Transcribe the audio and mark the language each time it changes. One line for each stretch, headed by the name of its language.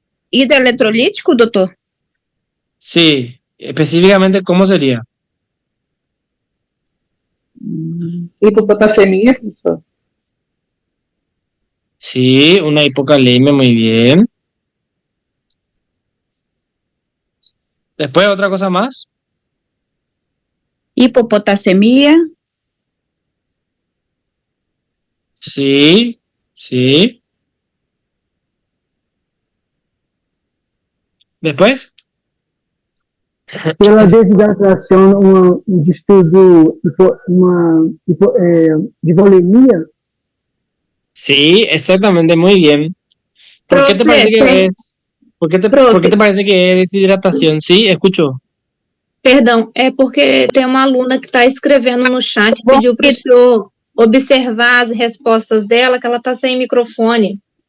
Portuguese: Hidroeletrolítico, doutor?
Spanish: Sí, específicamente, ¿cómo sería?
Portuguese: Hipopotasemia, professor.
Spanish: Sí, una hipocalemia, muy bien. Después, otra cosa más.
Portuguese: Hipopotassemia,
Spanish: Sí, sí. Después,
Portuguese: Pela desidratação, distúrbio, de volemia.
Spanish: sí, exactamente, muy bien. ¿Por qué te parece que es? ¿Por qué te parece que es deshidratación? Sí, escucho.
Portuguese: Perdão, é porque tem uma aluna que está escrevendo no chat, pediu para o senhor observar as respostas dela, que ela está sem microfone.